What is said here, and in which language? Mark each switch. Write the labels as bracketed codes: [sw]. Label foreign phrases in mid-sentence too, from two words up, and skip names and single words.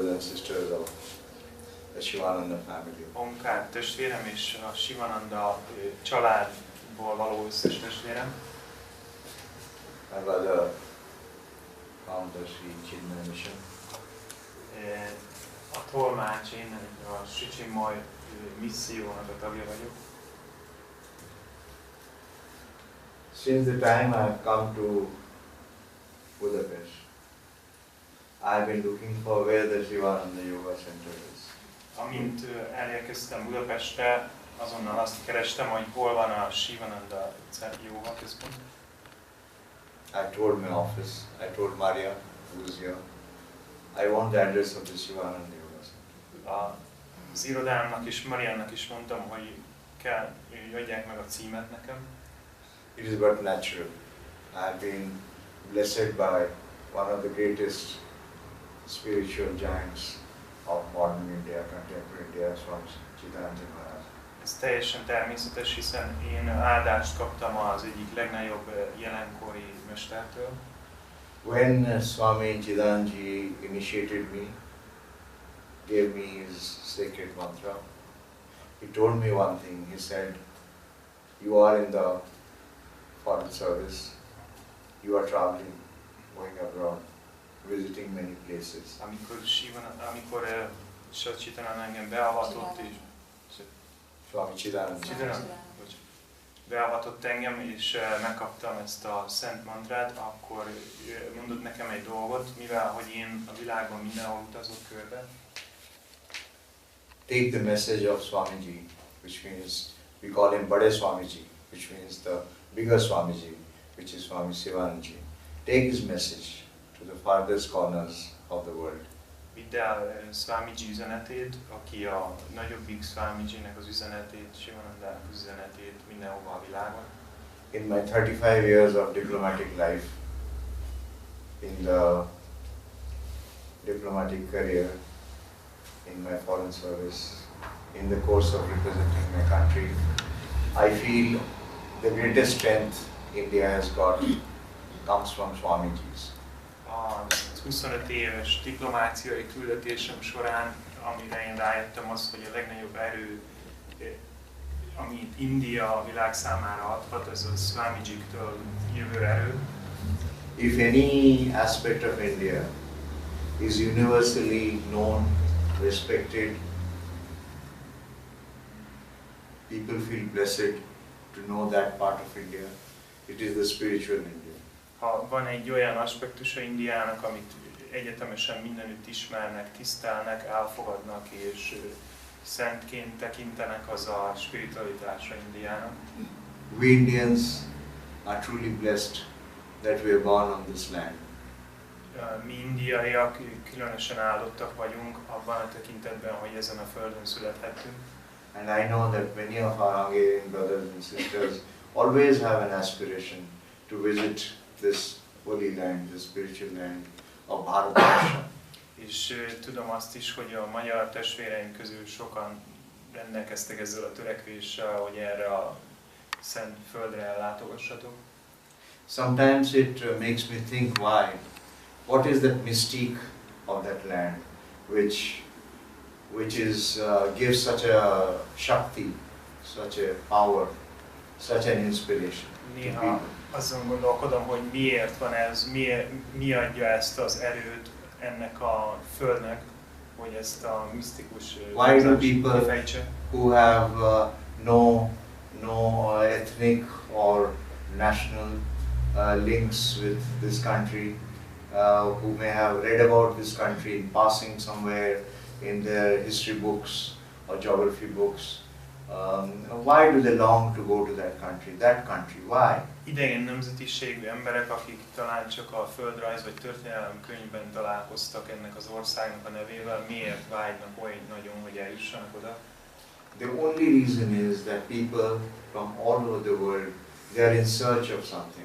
[en] sisters of the Sivananda family. [hu] Omkár testvérem és a Sivananda családból való összes testvérem. [en] My brother, founder Sivananda Yoga. [hu] A tolmács, én a Sicsimaj missziónak a tagja vagyok. [en] Since the time I have come to Budapest, I have been looking for where the Sivananda Yoga Centre is. [hu] Amint elérkeztem Budapestre, azonnal azt kerestem, hogy hol van a Sivananda Yoga központ. [en] I told my office, I told Maria, who is here, I want the address of the Sivananda Yoga Centre. [hu] Az irodámnak és Mariannak is mondtam, hogy kell, hogy adják meg a címet nekem. [en] It is but natural. I have been blessed by one of the greatest spiritual giants of modern India, contemporary India, Swami Sivananda Maharaj. [hu] Ez teljesen természetes, hiszen én áldást kaptam az egyik legnagyobb jelenkori mestertől. [en] When Swami Sivananda initiated me, gave me his sacred mantra, he told me one thing. He said, "You are in the foreign service, you are traveling, going abroad, visiting many places. [hu] Amikor Sivananda engem beavatott és Swami Sivananda beavatott engem és megkaptam ezt a szent mantrát, akkor mondott nekem egy dolgot, mivel hogy én a világban mindenhol utazok körbe. [en] Take the message of Swamiji, which means we call him Bade Swamiji, which means the bigger Swamiji, which is Swami Sivananda. Take his message to the farthest corners of the world. [hu] Vidd el Swamiji üzenetét, aki a nagyobbik Swamijinek az üzenetét, Sivanandának az üzenetét mindenhova a világon. [en] In my 35 years of diplomatic life, in the diplomatic career, in my foreign service, in the course of representing my country, I feel the greatest strength India has got comes from Swamiji's. [hu] A 25 éves diplomáciai küldetésem során, amire én rájöttem, az, hogy a legnagyobb erő, amit India a világ számára adhat, ez a Swamijiktől jövő erő. [en] If any aspect of India is universally known, respected, people feel blessed to know that part of India. It is the spiritual India. [hu] Ha van egy olyan aspektusa Indiának, amit egyetemesen mindenütt ismernek, tisztelnek, elfogadnak és szentként tekintenek, az a spiritualitása Indiának. [en] We Indians are truly blessed that we are born on this land. [hu] Mi indiaiak különösen áldottak vagyunk abban a tekintetben, hogy ezen a földön születhettünk. [en] And I know that many of our Hungarian brothers and sisters always have an aspiration to visit this holy land, this spiritual land of Bharat. [hu] És tudom azt is, hogy a magyar testvéreim közül sokan rendelkeztek ezzel a törekvéssel, hogy erre a szent földre ellátogassatok. [en] Sometimes it makes me think why. What is that mystique of that land which gives such a shakti, such a power, such an inspiration to people? [hu] Azon gondolkodom, hogy miért van ez, mi adja ezt az erőt ennek a földnek, hogy ezt a misztikus [en] Why do people who have no ethnic or national links with this country, who may have read about this country in passing somewhere in their history books or geography books, why do they long to go to that country? Why? [hu] Idegen nemzetiségű emberek, akik talán csak a földrajz vagy történelem könyvben találkoztak ennek az országnak a nevével, miért vágynak olyan nagyon, hogy eljussanak oda? [en] The only reason is that people from all over the world, they are in search of something.